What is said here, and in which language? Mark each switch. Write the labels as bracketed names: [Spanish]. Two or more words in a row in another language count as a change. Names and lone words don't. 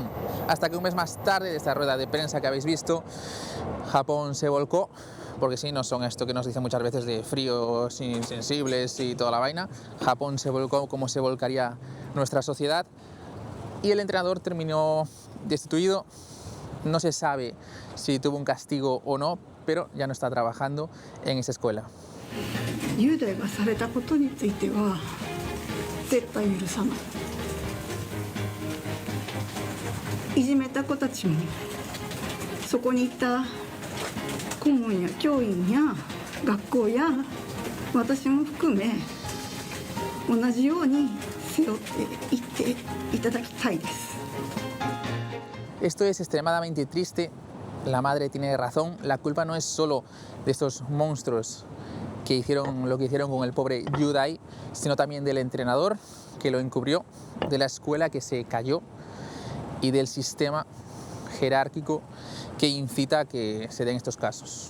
[Spanish] Hasta que un mes más tarde de esta rueda de prensa que habéis visto, Japón se volcó, porque sí, no son esto que nos dicen muchas veces de fríos, insensibles y toda la vaina. Japón se volcó como se volcaría nuestra sociedad y el entrenador terminó destituido. No se sabe si tuvo un castigo o no, pero ya no está trabajando en esa escuela. [Japanese] 雄大がされたことについては絶対許さない。いじめた子たちもそこにいた顧問や教員や学校や私も含め同じように背負っていっていただきたいです。 [Spanish] Esto es extremadamente triste. La madre tiene razón. La culpa no es solo de estos monstruos que hicieron lo que hicieron con el pobre Yudai, sino también del entrenador que lo encubrió, de la escuela que se cayó y del sistema jerárquico que incita a que se den estos casos.